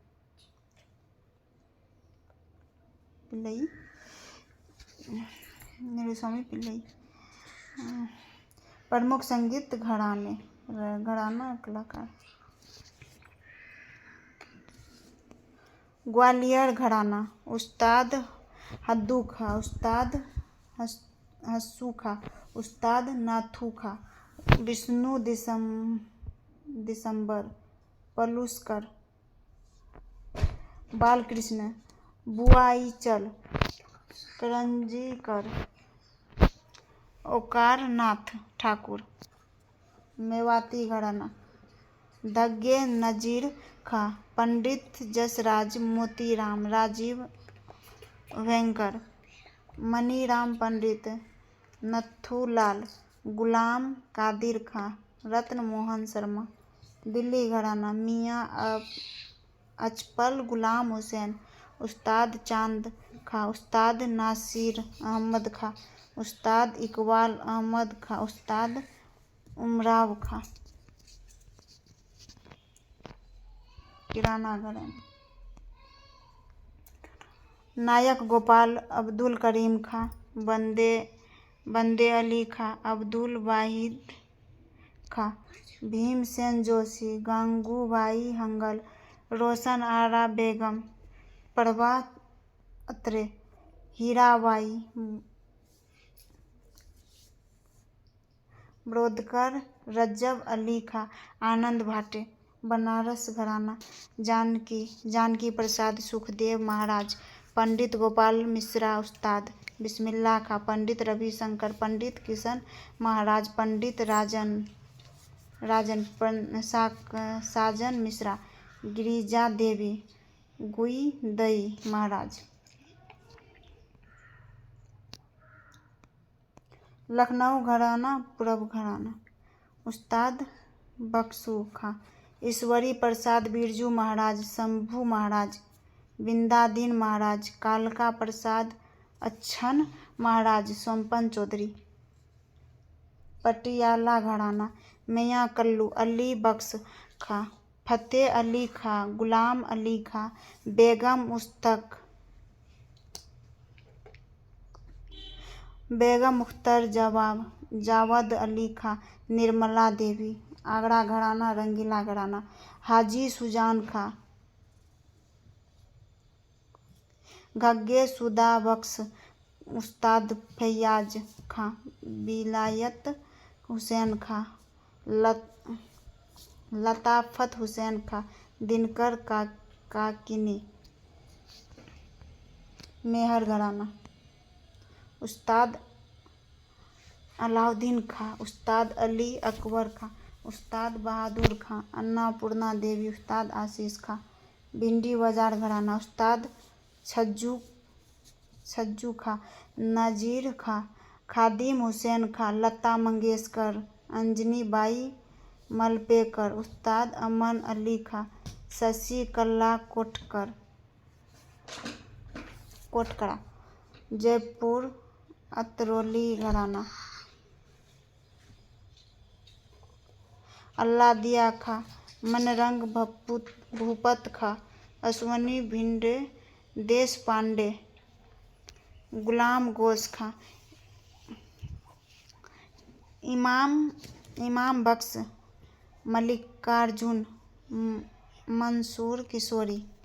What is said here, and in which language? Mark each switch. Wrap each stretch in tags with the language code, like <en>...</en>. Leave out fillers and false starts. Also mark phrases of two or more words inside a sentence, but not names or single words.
<hi>प्रमुख संगीत घराना कलाकार। ग्वालियर घराना, उस्ताद हद्दू खां, उस्ताद हस्सू खां, उस्ताद नाथू खां, विष्णु दिसंबर पलुस्कर। बालकृष्ण बुआईचल करंजीकर, ओकार नाथ ठाकुर। मेवाती घराना, दग्गे नजीर खां, पंडित जसराज, मोतीराम, राजीव वेंकर, मनीराम पंडित, नथुलाल, गुलाम कादिर खां, रत्न मोहन शर्मा। दिल्ली घराना, मियां अचपल गुलाम हुसैन, उस्ताद चांद खां, उस्ताद नासिर अहमद खां, उस्ताद इकबाल अहमद खां, उस्ताद उमराव खां। किराना घराना, नायक गोपाल, अब्दुल करीम खां, बंदे अली खां, अब्दुल वाहिद खां, भीमसेन जोशी, गांगूबाई हंगल, रोशन आरा बेगम, प्रभा अत्रे, हीराबाई ब्रोदकर, रज्जब अली खां, आनंद भाटे। बनारस घराना। जानकी प्रसाद सुखदेव महाराज, पंडित गोपाल मिश्रा उस्ताद, बिस्मिल्लाह खां, पंडित रविशंकर, पंडित किशन महाराज, पंडित राजन साजन मिश्रा, गिरिजा देवी, गुईदई महाराज। लखनऊ घराना पूरब घराना। उस्ताद बख्शू खां, ईश्वरी प्रसाद बिरजू महाराज, शंभू महाराज, बिंदादीन महाराज, कालका प्रसाद अच्छन महाराज, सोमपन चौधरी। पटियाला घराना। मियां कल्लू, अली बख्श खां, फतेह अली खां, गुलाम अली खां, बेगम मुख्तर जावद अली खां, निर्मला देवी। आगरा घराना रंगीला घराना। हाजी सुजान खां, घग्गे सुदा बख्श, उस्ताद फैयाज खां, विलायत हुसैन खां, लताफत हुसैन खां, दिनकर काकिनी। मेहर घराना। उस्ताद अलाउद्दीन खां, उस्ताद अली अकबर खां, उस्ताद बहादुर खां, अन्नपूर्णा देवी, उस्ताद आशीष खां। भिंडी बाजार घराना। उस्ताद छज्जू खां, नजीर खां, खादिम हुसैन खां, लता मंगेशकर, अंजनी बाई मलपेकर, उस्ताद अमन अली खां, शशि कल्ला कोटकड़ा। जयपुर अतरौली घराना। अल्लादिया खां, मनरंग भूपत खां, अश्वनी भिंडे, देश पांडे, गुलाम गोश खां। इमाम बख्श, मल्लिकार्जुन, मंसूर किशोरी।</hi>